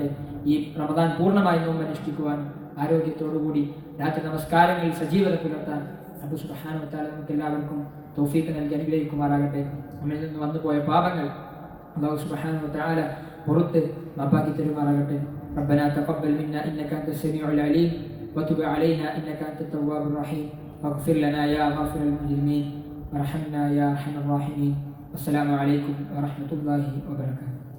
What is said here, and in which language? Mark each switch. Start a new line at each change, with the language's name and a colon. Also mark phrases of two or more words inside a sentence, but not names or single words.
Malayalam: ഈ റമദാൻ പൂർണ്ണമായി നോമ്പ് അനുഷ്ഠിക്കുവാൻ, ആരോഗ്യത്തോടുകൂടി രാത്രി നമസ്കാരങ്ങളിൽ സജീവത പുലർത്താൻ റബ്ബ്
Arabic: سبحانه وتعالى
Malayalam: നമുക്കെല്ലാവർക്കും തൗഫീഖ് നൽകി അനുഗ്രഹിക്കുമാറാകട്ടെ. നമ്മിൽ നിന്ന് വന്നുപോയ പാപങ്ങൾ അല്ലാഹു
Arabic: سبحانه وتعالى
Malayalam: പുറത്ത് മാപ്പാക്കി തരുമാറാകട്ടെ.
Arabic: ربنا تقبل منا إنك أنت السميع العليم وتب علينا إنك أنت التواب الرحيم واغفر لنا يا غافر المجرمين وارحمنا يا أرحم الراحمين. والسلام عليكم ورحمة الله وبركاته.